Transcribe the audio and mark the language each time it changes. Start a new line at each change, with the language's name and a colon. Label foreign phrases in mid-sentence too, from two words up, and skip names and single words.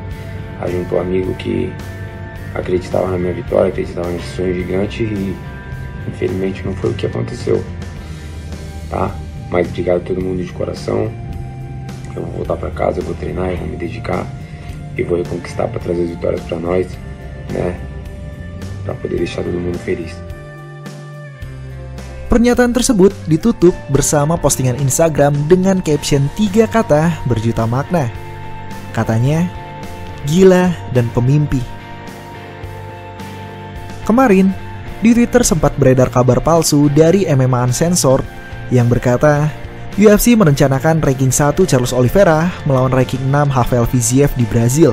Portuguese: Juntou um amigo que acreditava na minha vitória, acreditava nesse sonho gigante e infelizmente não foi o que aconteceu, tá? Mas obrigado a todo mundo de coração. Eu vou voltar pra casa, eu vou treinar, eu vou me dedicar e vou reconquistar para trazer as vitórias para nós, né? Para poder deixar todo mundo feliz.
Indonesian: Pernyataan tersebut ditutup bersama postingan Instagram dengan caption 3 kata berjuta makna. Katanya, gila dan pemimpi. Kemarin, di Twitter sempat beredar kabar palsu dari MMA Uncensored yang berkata UFC merencanakan ranking 1 Charles Oliveira melawan ranking 6 Rafael Fiziev di Brazil.